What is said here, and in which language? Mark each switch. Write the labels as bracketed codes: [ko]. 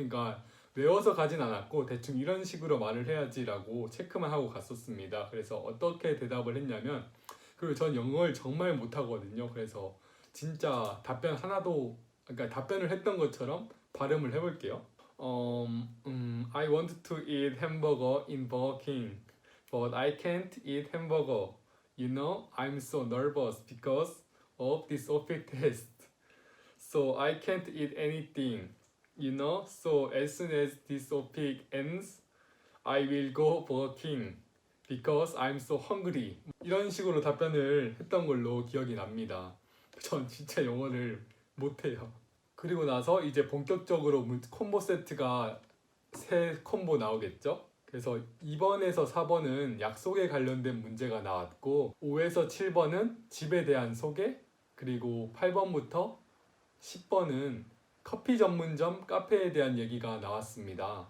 [ko] 그러니까 외워서 가진 않았고 대충 이런 식으로 말을 해야지라고 체크만 하고 갔었습니다. 그래서 어떻게 대답을 했냐면, 그리고 전 영어를 정말 못하거든요. 그래서 진짜 답변 하나도, 그러니까 답변을 했던 것처럼 발음을 해볼게요. [en] I want to eat hamburger in Burger King, but I can't eat hamburger. You know, I'm so nervous because of this OPIC test. So I can't eat anything. You know, so as soon as this OPIC ends, I will go Burger King because I'm so hungry. [ko] 이런 식으로 답변을 했던 걸로 기억이 납니다. 전 진짜 영어를 못해요. 그리고 나서 이제 본격적으로 콤보 세트가 3콤보 나오겠죠? 그래서 2번에서 4번은 약속에 관련된 문제가 나왔고, 5에서 7번은 집에 대한 소개, 그리고 8번부터 10번은 커피 전문점 카페에 대한 얘기가 나왔습니다.